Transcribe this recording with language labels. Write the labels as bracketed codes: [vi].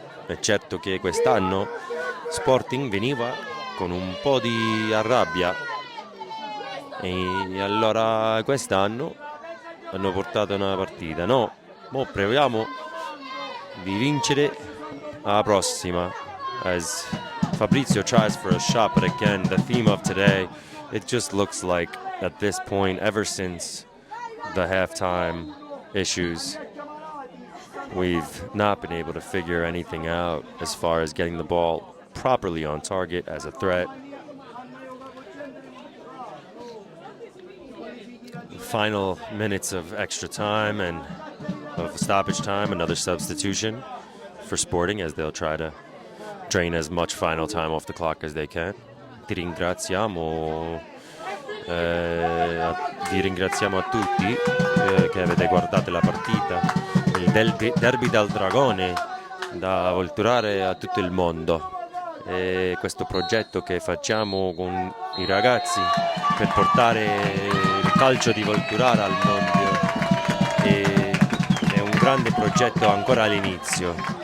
[it] È certo che quest'anno Sporting veniva con un po' di rabbia e allora quest'anno hanno portato una partita. No, mo proviamo di vincere alla prossima. [en] As Fabrizio tries for a shot, but again, the theme of today, it just looks like at this point, ever since the halftime issues, we've not been able to figure anything out as far as getting the ball properly on target as a threat. Final minutes of extra time and of stoppage time, another substitution for Sporting as they'll try to drain as much final time off the clock as they can. [it] Vi ringraziamo a tutti che avete guardato la partita, il derby del Dragone, da Volturara a tutto il mondo. E questo progetto che facciamo con i ragazzi per portare il calcio di Volturara al mondo è un grande progetto ancora all'inizio.